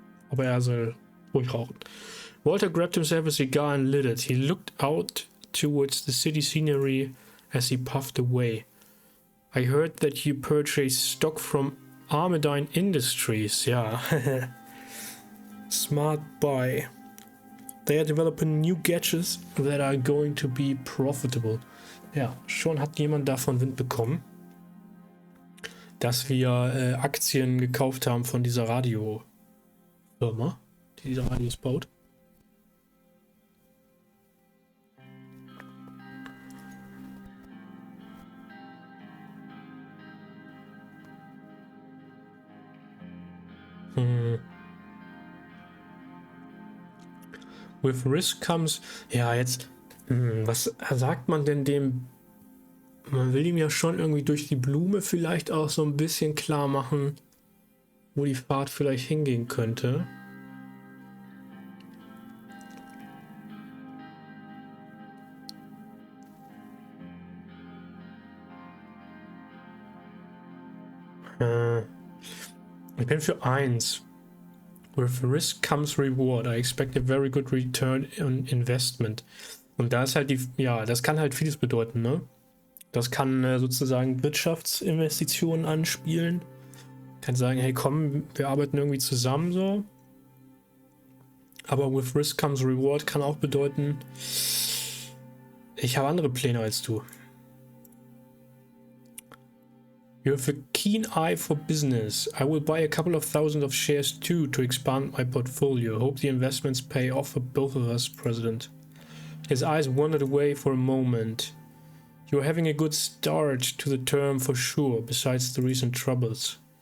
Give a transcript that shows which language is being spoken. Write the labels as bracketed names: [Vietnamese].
[German] Aber er soll ruhig rauchen. [English] Walter grabbed himself a cigar and lit it. He looked out towards the city scenery as he puffed away. I heard that you purchased stock from Armadine Industries. Ja. Smart buy. They are developing new gadgets that are going to be profitable. [German] Ja, schon hat jemand davon Wind bekommen, dass wir Aktien gekauft haben von dieser Radiofirma, die diese Radios baut. [English] With risk comes... [German] Ja, jetzt... was sagt man denn dem... Man will ihm ja schon irgendwie durch die Blume vielleicht auch so ein bisschen klar machen, wo die Fahrt vielleicht hingehen könnte. Ich bin für 1. [English] With risk comes reward. I expect a very good return on investment. [German] Und da ist halt die... Ja, das kann halt vieles bedeuten, ne? Das kann sozusagen Wirtschaftsinvestitionen anspielen. Kann sagen, hey komm, wir arbeiten irgendwie zusammen so. Aber [English] with risk comes reward [German] kann auch bedeuten, ich habe andere Pläne als du. [English] You have a keen eye for business. I will buy a couple of thousand of shares too to expand my portfolio. Hope the investments pay off for both of us, President. His eyes wandered away for a moment. You're having a good start to the term for sure, besides the recent troubles.